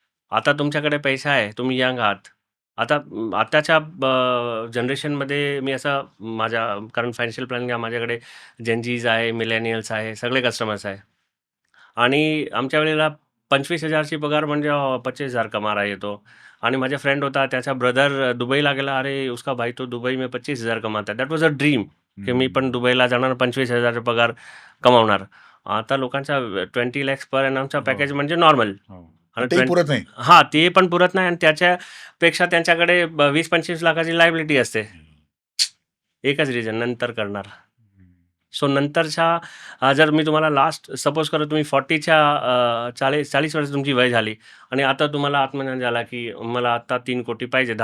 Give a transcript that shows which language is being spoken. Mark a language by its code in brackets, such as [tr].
[mr] आता तुमच्याकडे पैसा आहे. तुम्ही यंग आहात. आता आताच्या जनरेशनमध्ये मी असं माझ्या कारण फायनान्शियल प्लॅनिंग माझ्याकडे जेन आहे, मिलेनियल्स आहे, सगळे कस्टमर्स आहे. आणि आमच्या वेळेला 25,000 ची पगार म्हणजे 25,000 [hi] कमा रहा है ये तो. [mr] आणि माझा फ्रेंड होता, त्याचा ब्रदर दुबईला गेला. [hi] अरे, उसका भाई तो दुबई में 25,000 कमाता है. [en] that was a dream, [mr] की मी पण दुबईला जाणार, 25,000 पगार कमावणार. आता लोकांचा 20 लॅक्स पर एनमचा हो, पॅकेज म्हणजे नॉर्मल. हो. आणि तेही पुरत नाही. हां, ते पण पुरत नाही आणि त्याच्यापेक्षा त्यांच्याकडे 20-25 लाखाची लायबिलिटी असते. एकच रिझन, नंतर करणार. सो नंतरच्या जर मी तुम्हाला लास्ट सपोज करा तुम्ही 40च्या 40 वर्ष तुमची वय झाली आणि आता तुम्हाला आत्मज्ञान झाला, की मला आता 3 कोटी पाहिजे 10